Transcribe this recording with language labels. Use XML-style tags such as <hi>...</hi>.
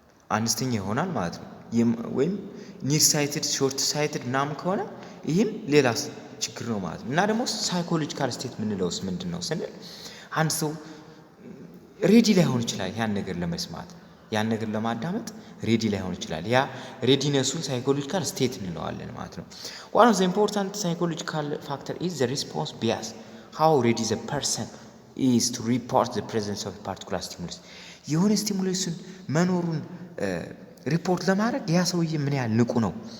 <am>አነስተኛ ይሆናል ማለት ነው። ወይም ኒር ሳይትድ ሾርት ሳይትድ ምናምን ከሆነ ይህም ሌላ ችግር ነው ማለት ነው። እና ደግሞ ሳይኮሎጂካል ስቴት ምንለውስ ምንድነው ስንል አንድ ሰው ሬዲ ላይሆን ይችላል ያን ነገር ለመስማት ያን ነገር ለማዳመጥ ሬዲ ላይሆን ይችላል። ያ ሬዲነሱን ሳይኮሎጂካል ስቴት እንለዋለን ማለት ነው።</am> <en>one of the important psychological factor is the response bias. how ready the person is to report the presence of a particular stimulus.</en> <am>የሆነ ስቲሙለስን መኖሩን ሪፖርት ለማድረግ ያ ሰውዬ ምን ያህል ንቁ ነው?</am>